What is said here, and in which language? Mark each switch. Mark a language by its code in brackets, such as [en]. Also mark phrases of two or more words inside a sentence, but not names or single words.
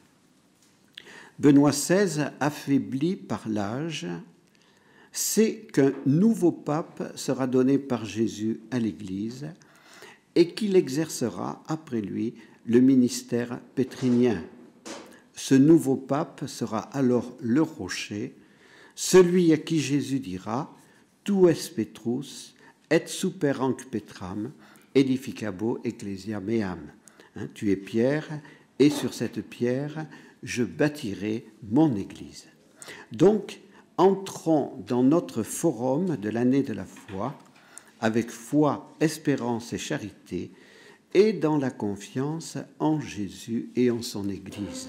[fr] Benoît XVI, affaibli par l'âge, sait qu'un nouveau pape sera donné par Jésus à l'Église et qu'il exercera après lui le ministère pétrinien. Ce nouveau pape sera alors le rocher, celui à qui Jésus dira « [la] Tu es Petrus, et super hanc Petram, edificabo ecclesia meam ». [fr] Tu es Pierre, et sur cette pierre, je bâtirai mon Église. Donc, entrons dans notre forum de l'année de la foi, avec foi, espérance et charité, et dans la confiance en Jésus et en son Église.